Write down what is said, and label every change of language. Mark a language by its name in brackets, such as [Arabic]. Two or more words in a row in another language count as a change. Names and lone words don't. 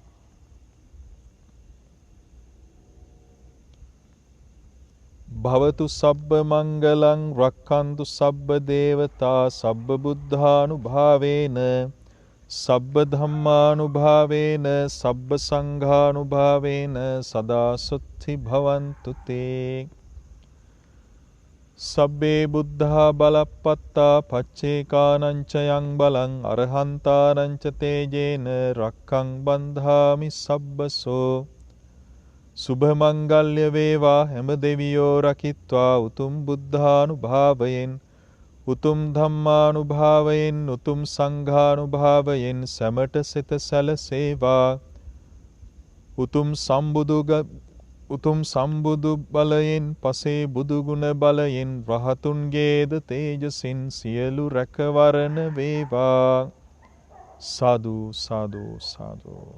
[Pali] භවතු සබ්බ මංගලං රක්ඛන්තු සබ්බ දේවතා සබ්බ බුද්ධානුභාවේන සබ්බ ධම්මානුභාවේන සබ්බ සංඝානුභාවේන සදා සුත්ති භවන්තු තේ සබ්බේ බුද්ධා බලප්පත්තා පච්චේකානං ච යං බලං අරහන්තානං ච තේජේන රක්ඛං බන්ධාමි සබ්බසෝ [Sinhala] සුභ මංගල්‍ය වේවා හැම දෙවියෝ රකිත්වා උතුම් බුද්ධානුභාවයෙන් උතුම් ධම්මානුභාවයෙන් උතුම් සංඝානුභාවයෙන් සැමට සිත සැලසේවා උතුම් සම්බුදු බලයෙන් පසේ බුදු ගුණ බලයෙන් රහතුන්ගේද තේජසින් සියලු රැකවරණ වේවා [Pali] සාදු සාදු සාදු.